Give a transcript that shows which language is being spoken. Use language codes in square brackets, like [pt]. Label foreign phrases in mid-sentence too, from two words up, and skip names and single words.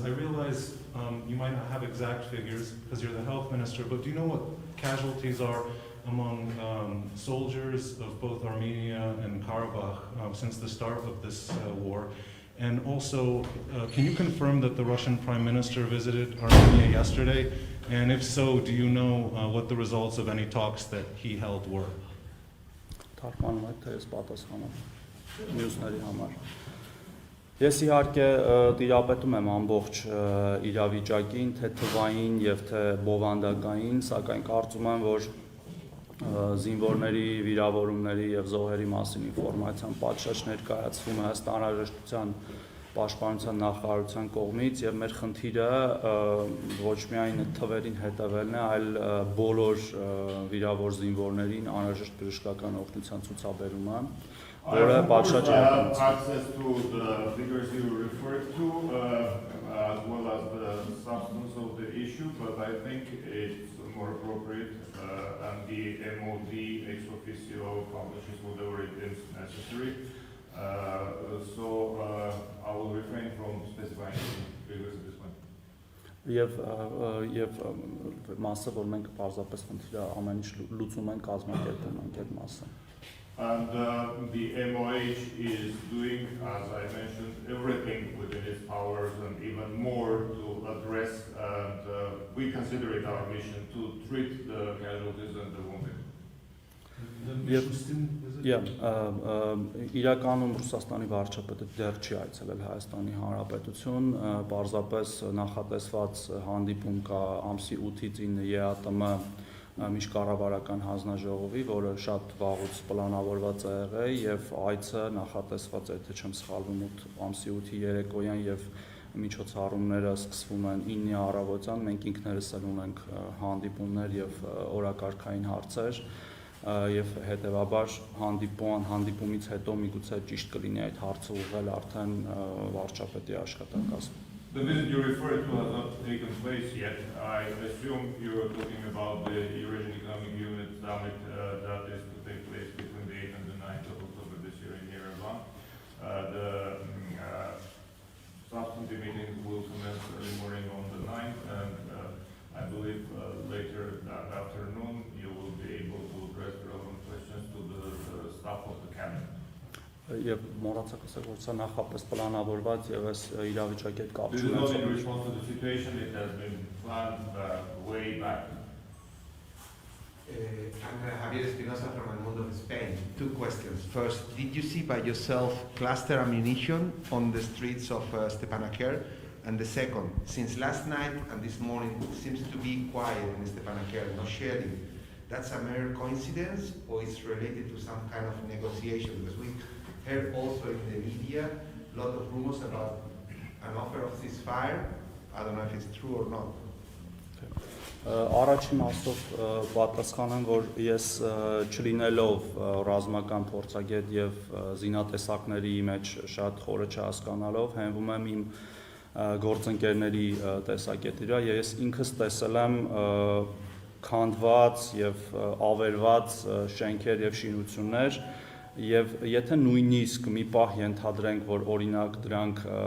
[en] I realize you might not have exact figures because you're the health minister, but do you know what casualties are among soldiers of both Armenia and Karabakh since the start of this war? And also, can you confirm that the Russian Prime Minister visited Armenia yesterday? And if so, do you know what the results of any talks that he held were? [hy] Ես իհարկե տիրապետում եմ ամբողջ իրավիճակին, թե թվային եւ թե բովանդակային, սակայն կարծում եմ, որ զինվորների վիրավորումների եւ զոհերի մասին ինֆորմացիան պատշաճ ներկայացվում է ըստ անհրաժեշտության պաշտպանության նախարարության կողմից եւ մեր խնդիրը ոչ միայն թվերին հետևելն է, այլ բոլոր վիրավոր զինվորներին անհրաժեշտ բժշկական օգնության ցուցաբերումը, որը պատշաճ [en] access to the figures you referred to as well as the substance of the issue, but I think it's more appropriate and the MOD ex officio publishes whatever it is necessary. I will refrain from specifying figures at this point. [hy] Եվ մասը, որ մենք պարզապես խնդիրը ամեն ինչ լուծում ենք, կազմակերպում ենք այդ մասը։ [en] And the MOH is doing, as I mentioned, everything within its powers and even more to address, and we consider it our mission to treat the casualties and the wounded. [hy] Իրականում Ռուսաստանի վարչապետը դեռ չի այցելել Հայաստանի Հանրապետություն, պարզապես նախատեսված հանդիպում կա ամսի 8-ից 9 ԵԱՏՄ միջկառավարական հանձնաժողովի, որը շատ վաղուց պլանավորված է եղել եւ այցը նախատեսված է, թե չեմ սխալվում, ամսի 8-ի երեկոյան եւ միջոցառումները սկսվում են 9-ի առավոտյան, մենք ինքներս էլ ունենք հանդիպումներ եւ օրակարգային հարցեր եւ հետեւաբար հանդիպումից հետո միգուցե ճիշտ կլինի այդ հարցը ուղղել արդեն վարչապետի աշխատակազմին։ [en] The visit you referred to has not taken place yet. I assume you are talking about the Eurasian Economic Unit Summit that is to take place between the 8th and the 9th of October this year in Yerevan. The substantive meetings will commence early morning on the 9th, and I believe later that afternoon you will be able to address relevant questions to the staff of the cabinet. [hy] Եվ մոռացա ասել, որ սա նախապես պլանավորված եւ այս իրավիճակի հետ կապ [en] This is not in response to the situation, it has been planned way back. I'm Javier Espinosa from El Mundo of Spain. 2 questions. First, did you see by yourself cluster ammunition on the streets of Stepanaker? And the second, since last night and this morning it seems to be quiet in Stepanaker, no shelling, that's a mere coincidence or it's related to some kind of negotiation? Because we heard also in the media a lot of rumors about an offer of ceasefire. I don't know if it's true or not. [hy] Առաջին մասով պատասխանեմ, որ ես չլինելով ռազմական փորձագետ եւ զինատեսակների մեջ շատ խորը չհասկանալով հենվում եմ իմ գործընկերների տեսակետի վրա, ես ինքս տեսել եմ քանդված եւ ավերված շենքեր եւ շինություններ եւ եթե նույնիսկ մի պահ ենթադրենք, որ օրինակ դրանք